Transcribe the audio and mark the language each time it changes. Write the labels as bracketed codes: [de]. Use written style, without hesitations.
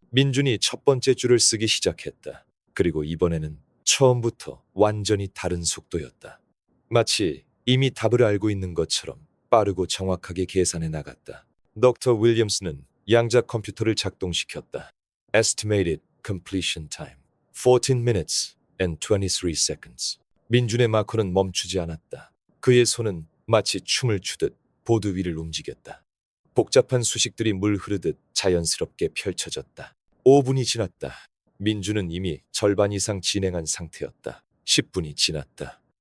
[ko] 민준이 첫 번째 줄을 쓰기 시작했다. 그리고 이번에는 처음부터 완전히 다른 속도였다. 마치 이미 답을 알고 있는 것처럼 빠르고 정확하게 계산해 나갔다. 덕터 윌리엄스는 양자 컴퓨터를 작동시켰다. [en] Estimated completion time 14 minutes and 23 seconds. [ko] 민준의 마커는 멈추지 않았다. 그의 손은 마치 춤을 추듯 보드 위를 움직였다. 복잡한 수식들이 물 흐르듯 자연스럽게 펼쳐졌다. 5분이 지났다. 민준은 이미 절반 이상 진행한 상태였다. 10분이 지났다.